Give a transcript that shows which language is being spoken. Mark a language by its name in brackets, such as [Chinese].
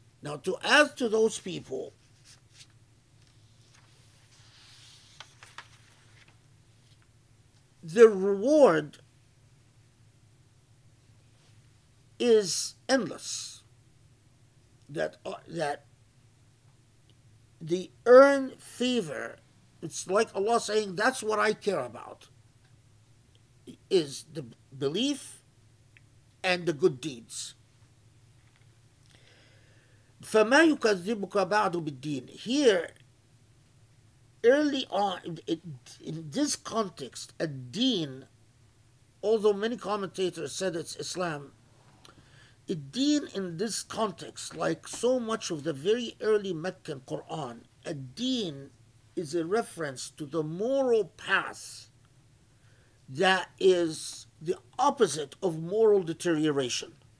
[English] Now, to add to those people, the reward is endless. That they earn favor. It's like Allah saying, that's what I care about, is the belief and the good deeds. [Arabic] فَمَا يُكَذِّبُكَ بَعْدُ بِالدِّينِ. Here, [English] early on, in this context, a deen, although many commentators said it's Islam, a deen in this context, like so much of the very early Meccan Quran, a deen is a reference to the moral path that is the opposite of moral deterioration.